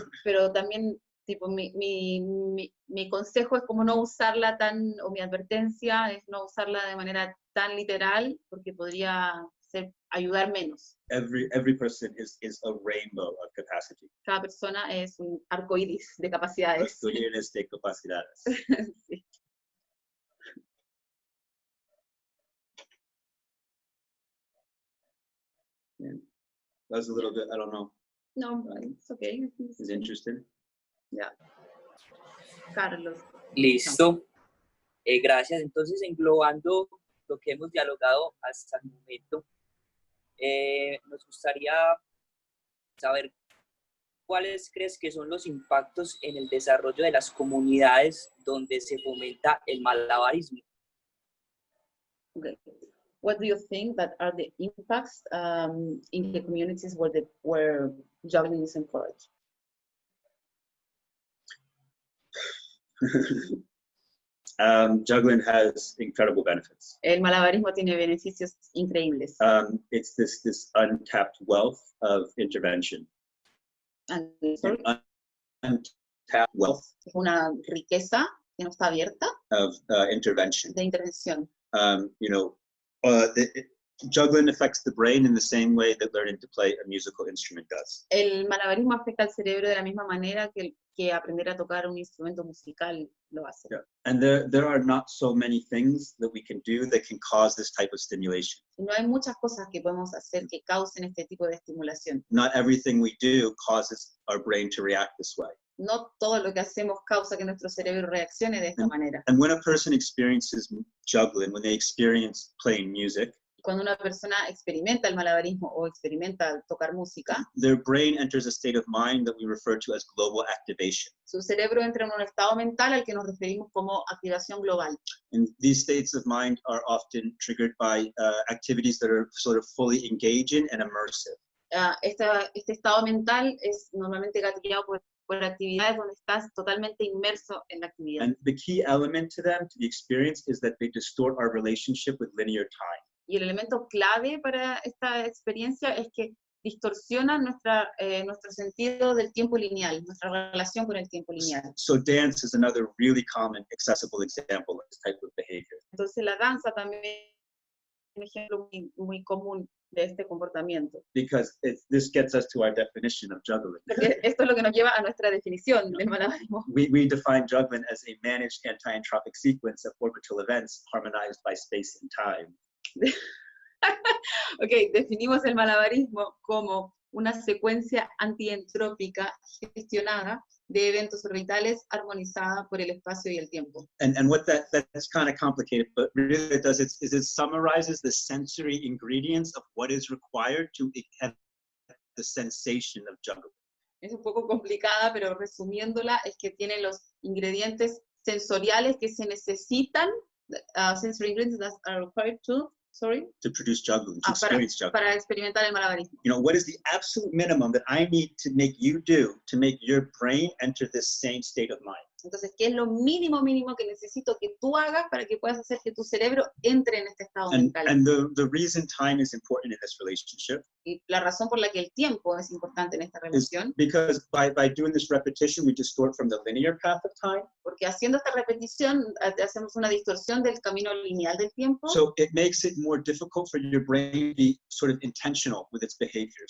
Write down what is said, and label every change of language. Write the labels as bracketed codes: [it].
[es] Pero también, tipo, mi consejo es como no usarla o mi advertencia es no usarla de manera tan literal, porque podría ayudar menos. [en] Every person is a rainbow of capacity. [es] Cada persona es un arcoíris de capacidades. Arcoíris de capacidades. Sí. [en] Yeah. That was a little bit, I don't know. No, it's okay. Is interesting. Yeah. Carlos. [es] Listo. Gracias. Entonces, englobando lo que hemos dialogado hasta el momento, nos gustaría saber cuáles crees que son los impactos en el desarrollo de las comunidades donde se fomenta el malabarismo. [en] Okay. What do you think that are the impacts in the communities where juggling is encouraged? Juggling has incredible benefits. [es] El malabarismo tiene beneficios increíbles. [en] It's this untapped wealth of intervention. Untapped wealth. [es] Es una riqueza que no está abierta. [en] Of intervention. [es] De intervención. [en] You know, Juggling affects the brain in the same way that learning to play a musical instrument does. [es] El malabarismo afecta al cerebro de la misma manera que aprender a tocar un instrumento musical lo hace. [en] Yeah. And there are not so many things that we can do that can cause this type of stimulation. [es] Y no hay muchas cosas que podemos hacer que causen este tipo de estimulación. [en] Not everything we do causes our brain to react this way. [es] No todo lo que hacemos causa que nuestro cerebro reaccione de esta manera. [en] And when a person experiences juggling, when they experience playing music, [es] Cuando una persona experimenta el malabarismo o experimenta tocar música, [en] their brain enters a state of mind that we refer to as global activation. [es] su cerebro entra en un estado mental al que nos referimos como activación global. [en] And these states of mind are often triggered by activities that are sort of fully engaging and immersive. [es] Este estado mental es normalmente gatillado por actividades donde estás totalmente inmerso en la actividad. [en] And the key element to them, to the experience, is that they distort our relationship with linear time. [es] Y el elemento clave para esta experiencia es que distorsiona nuestro sentido del tiempo lineal, nuestra relación con el tiempo lineal. [en] So dance is another really common, accessible example of this type of behavior. [es] Entonces la danza también es un ejemplo muy común de este comportamiento. [en] Because this gets us to our definition of juggling. [es] Porque esto es lo que nos lleva a nuestra definición del malabarismo. [en] We define juggling as a managed anti-entropic sequence of orbital events harmonized by space and time. [es] Ok, definimos el malabarismo como una secuencia antientrópica gestionada de eventos orbitales armonizada por el espacio y el tiempo. [en] And what that's kind of complicated, but really it does is it summarizes the sensory ingredients of what is required to have the sensation of juggling. [es] Es un poco complicada, pero resumiéndola es que tiene los ingredientes sensoriales que se necesitan, [en] sensory ingredients that are required to produce juggling, to experience juggling. [es] Para experimentar el malabarismo. [en] You know, what is the absolute minimum that I need to make you do to make your brain enter this same state of mind? [es] Entonces, ¿qué es lo mínimo que necesito que tú hagas para que puedas hacer que tu cerebro entre en este estado mental? [en] And the reason time is important in this relationship [es] Y la razón por la que el tiempo es importante en esta relación, [en] because by doing this repetition, we distort from the linear path of time. [es] Porque haciendo esta repetición hacemos una distorsión del camino lineal del tiempo. [en] So it makes it more difficult for your brain to be sort of intentional with its behaviors.